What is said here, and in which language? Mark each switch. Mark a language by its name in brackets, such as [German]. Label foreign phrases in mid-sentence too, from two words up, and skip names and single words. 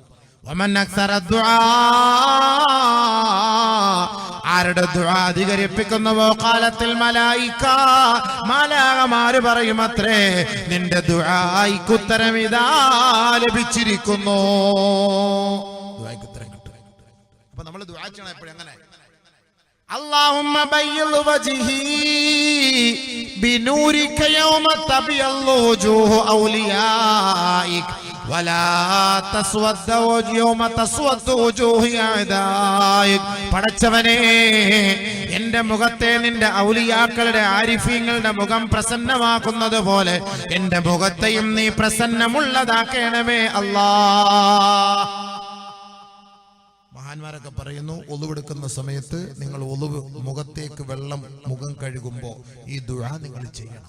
[Malayalam] ആരുടെ ദുആ അധികരിപ്പിക്കുന്നുവോ [Arabic] قالت الملائكة, [Malayalam] മാലാഖമാര് പറയും അത്രേ, നിന്റെ ദുആയ്ക്ക് ഉത്തരം ഇതാ ലഭിച്ചിരിക്കുന്നു. ദുആയ്ക്ക് ഉത്തരം കിട്ടും. അപ്പൊ നമ്മൾ ദുആ ചെയ്യണം എപ്പോഴും അങ്ങനെ. [Arabic] اللهم بيض وجهي بنورك يوم تبيض وجوه أوليائك ولا تسود يوم تسود وجوه أعدائك. [Malayalam] പടച്ചവനേ, എന്റെ മുഖത്തെ നിന്റെ ഔലിയാക്കളുടെ ആരിഫീങ്ങളുടെ മുഖം പ്രസന്നമാക്കുന്നത് പോലെ എന്റെ മുഖത്തെയും നീ പ്രസന്നമുള്ളതാക്കണമേ അല്ലാഹ്. മഹാന്മാരൊക്കെ പറയുന്നു, ഒളുവെടുക്കുന്ന സമയത്ത് നിങ്ങൾ ഒളുവ് മുഖത്തേക്ക് വെള്ളം മുഖം കഴുകുമ്പോൾ ഈ ദുആ നിങ്ങൾ ചെയ്യണം.